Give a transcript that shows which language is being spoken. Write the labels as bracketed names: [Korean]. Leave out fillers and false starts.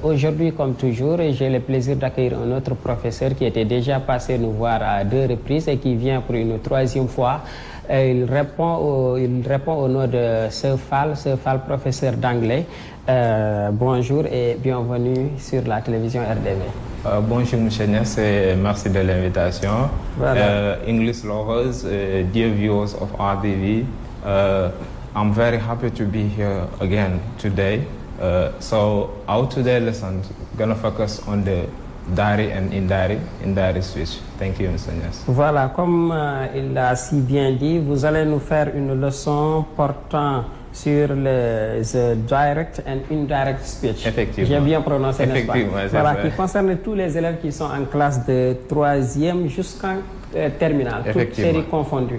[French] Aujourd'hui, comme toujours, j'ai le plaisir d'accueillir un autre professeur qui était déjà passé nous voir à 2 reprises et qui vient pour une 3e fois. Il répond au nom de Sir Fall, professeur d'anglais. Bonjour et bienvenue sur la télévision RDV. Bonjour M. Ness et merci de l'invitation. Voilà. [English] English lovers, dear viewers of RTV, I'm very happy to be here again today. So our today lesson is going to focus on the direct and indirect speech. Thank you, Mr. Ness. [French] Voilà, comme il l'a si bien dit, vous allez nous faire une leçon portant sur le [English] direct and indirect speech. [French] Effectivement. J'ai bien prononcé, n'est-ce pas? Effectivement, voilà, vrai. qui concerne tous les élèves qui sont en classe de 3e jusqu'en terminale, toutes séries confondues.